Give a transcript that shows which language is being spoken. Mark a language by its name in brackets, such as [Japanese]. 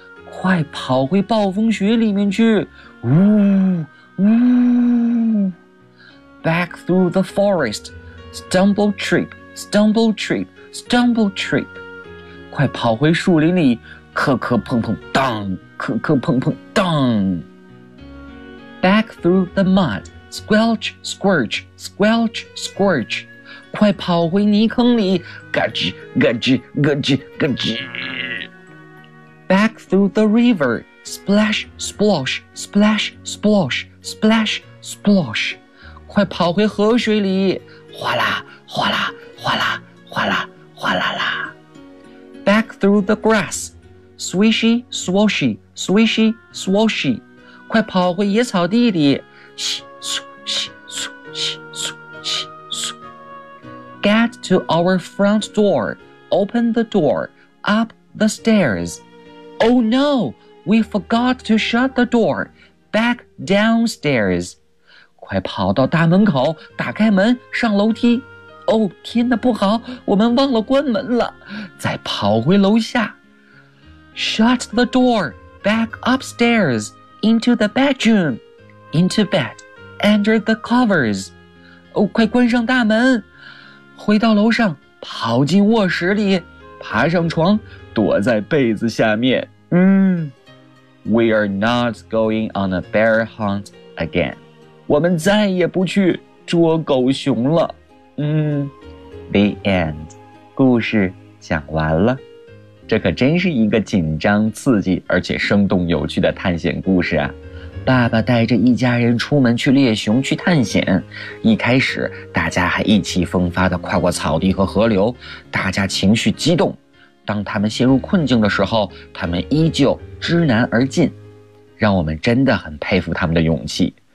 [Chinese] 快跑回暴风雪里面去！呜呜 [English] ，Back through the forest, stumble trip, stumble trip, stumble trip， [Chinese] 快跑回树林里，磕磕碰碰，当，磕磕碰碰，当。 [English] Back through the mud, squelch, squirch, squelch, squirch， [Chinese] 快跑回泥坑里，嘎吱嘎吱嘎吱嘎吱。 [English] Back through the river, splash, splosh, splash, splosh, splash, splosh. [Chinese] 快跑回河水里，哗啦，哗啦，哗啦，哗啦，哗啦啦。 [English] Back through the grass, swishy, swoshy, swishy, swoshy. [Chinese] 快跑回野草地里，嘘，嘘，嘘，嘘，嘘，嘘，嘘，嘘。 [English] Get to our front door, open the door, up the stairs. Oh no, we forgot to shut the door. Back downstairs. [Chinese] 快跑到大门口，打开门，上楼梯。 Oh, 天哪，不好，我们忘了关门了。再跑回楼下。 [English] Shut the door. Back upstairs. into the bedroom, into bed, under the covers. [Chinese] 哦，快关上大门，回到楼上，跑进卧室里，爬上床，躲在被子下面。 [English] We are not going on a bear hunt again. [Chinese] 我们再也不去捉狗熊了。 [English] The end. [Chinese] 故事讲完了。这可真是一个紧张刺激而且生动有趣的探险故事啊。爸爸带着一家人出门去猎熊去探险，一开始大家还意气风发地跨过草地和河流，大家情绪激动，当他们陷入困境的时候，他们依旧知难而进，让我们真的很佩服他们的勇气。